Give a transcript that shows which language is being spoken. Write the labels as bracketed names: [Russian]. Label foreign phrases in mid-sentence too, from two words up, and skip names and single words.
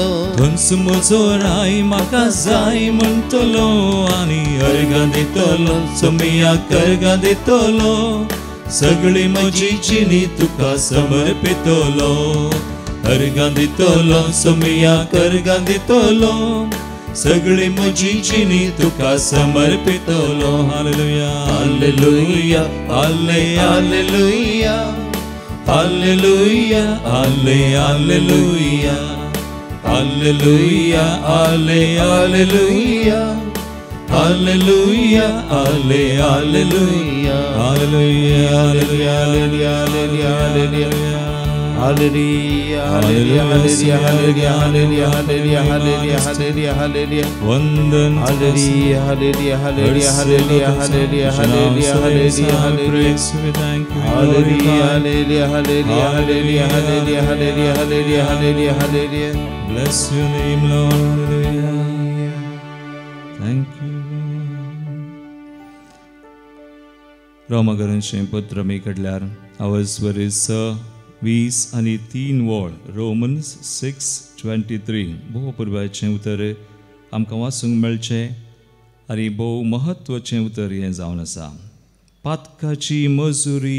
[Konkani] थंच म्हजो राय म्हाका जाय म्हणटलो आनी अर्गां दितलो सुमयाक अर्गां दितलो सगळी म्हजी जिणी तुका समर्पितलो अर्गां दितलो सुमयाक अर्गां दितलो सगळी म्हजी जिणी तुका समर्पितलो [English] Hallelujah hallelujah hale hallelujah Hallelujah hale hallelujah hallelujah hale hallelujah hallelujah hale hallelujah hallelujah hallelujah hallelujah हालेलुया Hallelujah, hallelujah, hallelujah, hallelujah, hallelujah, hallelujah, hallelujah, hallelujah. Vandan Hallelujah, hallelujah, hallelujah, hallelujah, hallelujah, hallelujah, hallelujah, hallelujah. We thank you. Hallelujah, hallelujah, hallelujah, hallelujah, hallelujah, hallelujah, hallelujah, hallelujah, hallelujah. Bless your name, Lord. Hallelujah. Thank you. [Konkani] रोमाकरांचे पत्र मी कडल्यार आवाज वरीस 20 आणि 3 वळ रोमन्स 6:23 भोव पुर्वाचें उतर आमकां वाचूंक मेळचें आनी भोव महत्वाचें उतर हें जावन आसा पातकाची मजुरी